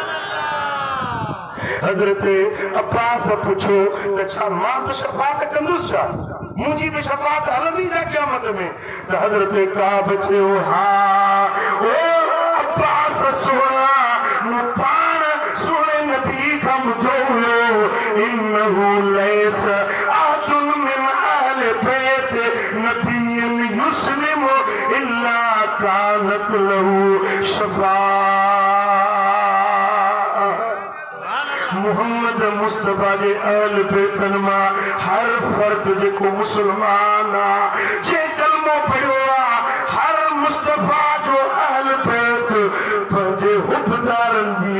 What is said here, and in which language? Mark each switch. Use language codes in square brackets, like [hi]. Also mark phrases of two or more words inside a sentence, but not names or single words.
[sd] हज़रत अब्बास पुछो त छा मां बि शफ़ाअत कंदुसि, छा मुंहिंजी बि शफ़ाअत हलंदी छा क़यामत में? त हज़रत काब चयो हा ओ अब्बास सोना मूं पाण सोने नबी खां ॿुधो हुयो [ar] إنه ليس أحد من أهل بيت نبي يسلم إلا كانت له شفاعة. [sd] मोहम्मद मुस्तफा जे अहल बैतन मां हर फर्द जेको मुसलमान आहे जे कलमो पढ़ियो आहे, हर मुस्तफा जो अहल बैत पंहिंजे हुबदारनि